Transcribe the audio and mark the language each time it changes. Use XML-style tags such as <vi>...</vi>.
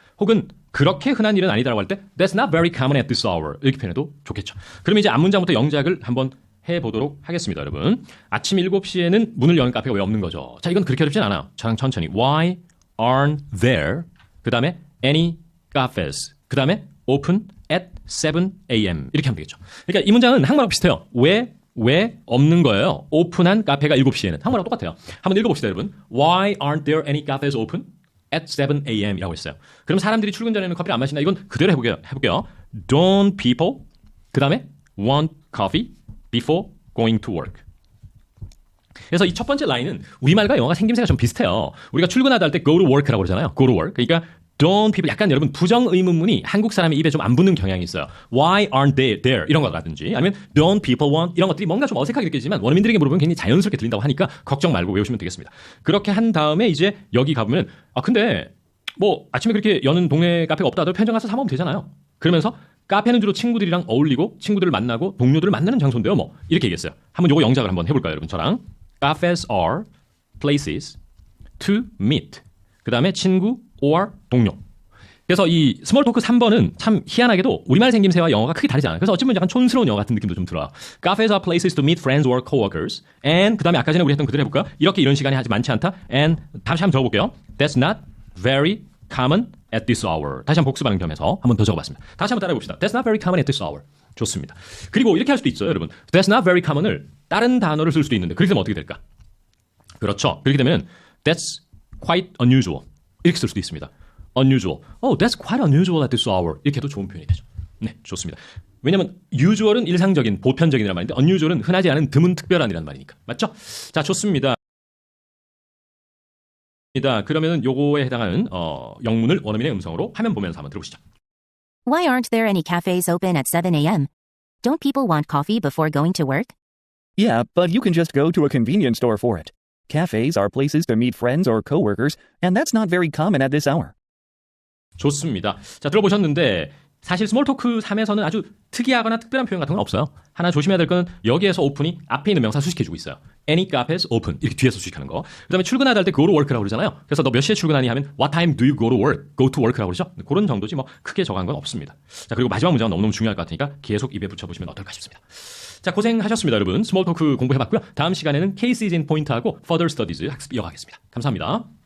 <ko>혹은 그렇게 흔한 일은 아니다라고 할 때</ko> <en>That's not very common at this hour</en> <ko>이렇게 표현해도 좋겠죠. 그러면 이제 앞문장부터 영작을 한번 해보도록 하겠습니다, 여러분. 아침 7시에는 문을 여는 카페가 왜 없는 거죠? 자, 이건 그렇게 어렵진 않아요. 저랑 천천히.</ko> <en>Why aren't there?</en> <ko>그 다음에</ko> <en>any cafes?</en> <ko>그 다음에</ko> <en>open at 7 a.m.</en> <ko>이렇게 하면 되겠죠. 그러니까 이 문장은 한국말하고 비슷해요. 왜 없는 거예요? 오픈한 카페가 7시에는. 한국말하고 똑같아요. 한번 읽어봅시다, 여러분.</ko> <en>Why aren't there any cafes open at 7 a.m.</en> <ko>이라고 했어요. 그럼 사람들이 출근 전에는 커피를 안 마시나? 이건 그대로 해볼게요.</ko> <en>Don't people?</en> <ko>그 다음에</ko> <en>want coffee? before going to work.</en> <ko>그래서 이 첫 번째 라인은 우리말과 영어가 생김새가 좀 비슷해요. 우리가 출근하다 할 때</ko> <en>go to work</en> <ko>라고 그러잖아요.</ko> <en>go to work.</en> <ko>그러니까</ko> <en>don't people</en> <ko>약간 여러분 부정 의문문이 한국 사람의 입에 좀 안 붙는 경향이 있어요.</ko> <en>Why aren't they there?</en> <ko>이런 거라든지 아니면</ko> <en>don't people want</en> <ko>이런 것들이 뭔가 좀 어색하게 느껴지지만 원어민들에게 물어보면 굉장히 자연스럽게 들린다고 하니까 걱정 말고 외우시면 되겠습니다. 그렇게 한 다음에 이제 여기 가보면 근데 뭐 아침에 그렇게 여는 동네 카페가 없다 하더라도 편의점 가서 사 먹으면 되잖아요. 그러면서 카페는 주로 친구들이랑 어울리고 친구들을 만나고 동료들을 만나는 장소인데요. 뭐 이렇게 얘기했어요. 한번 요거 영작을 한번 해볼까요, 여러분? 저랑</ko> <en>Cafes are places to meet.</en> <ko>그 다음에 친구 or 동료. 그래서 이 스몰 토크 3번은 참 희한하게도 우리말 생김새와 영어가 크게 다르지 않아요. 그래서 어쩌면 약간 촌스러운 영어 같은 느낌도 좀 들어요.</ko> <en>Cafes are places to meet friends or coworkers.</en> <ko>And 그 다음에 아까 전에 우리 했던 그대로 해볼까요? 이렇게 이런 시간이 아주 많지 않다. And 다시 한번 적어볼게요.</ko> <en>That's not very common at this hour.</en> <ko>다시 한번 복습하는 겸해서 한번 더 적어봤습니다. 다시 한번 따라해봅시다.</ko> <en>That's not very common at this hour.</en> <ko>좋습니다. 그리고 이렇게 할 수도 있어요, 여러분.</ko> <en>That's not very common</en> <ko>을 다른 단어를 쓸 수도 있는데 그렇게 되면 어떻게 될까? 그렇죠. 그렇게 되면</ko> <en>That's quite unusual.</en> <ko>이렇게 쓸 수도 있습니다.</ko> <en>Unusual. Oh, that's quite unusual at this hour.</en> <ko>이렇게 해도 좋은 표현이 되죠. 네, 좋습니다. 왜냐하면 usual은 일상적인, 보편적인이라는 말인데 unusual은 흔하지 않은 드문 특별한이라는 말이니까. 맞죠? 자, 좋습니다. 그러면 요거에 해당하는 영문을 원어민의 음성으로 화면 보면서 한번 들어보시죠.</ko> <en>Why aren't there any cafes open at 7 a.m.? Don't people want coffee before going to work? Yeah, but you can just go to a convenience store for it. Cafes are places to meet friends or coworkers, and that's not very common at this hour.</en> <ko>좋습니다. 자, 들어보셨는데 사실 스몰 토크 3에서는 아주 특이하거나 특별한 표현 같은 건 없어요. 하나 조심해야 될 건 여기에서 오픈이 앞에 있는 명사 수식해주고 있어요.</ko> <en>Any cafes open</en> <ko>이렇게 뒤에서 수식하는 거. 그다음에 출근하다 할 때 go to work라고 그러잖아요. 그래서 너 몇 시에 출근하니 하면</ko> <en>What time do you go to work? Go to work</en> <ko>라고 그러죠. 그런 정도지 뭐 크게 정한 건 없습니다. 자, 그리고 마지막 문장은 너무너무 중요할 것 같으니까 계속 입에 붙여보시면 어떨까 싶습니다. 자, 고생하셨습니다, 여러분. 스몰 토크 공부해봤고요. 다음 시간에는 Cases in Point하고 Further Studies 학습 이어가겠습니다. 감사합니다.</ko>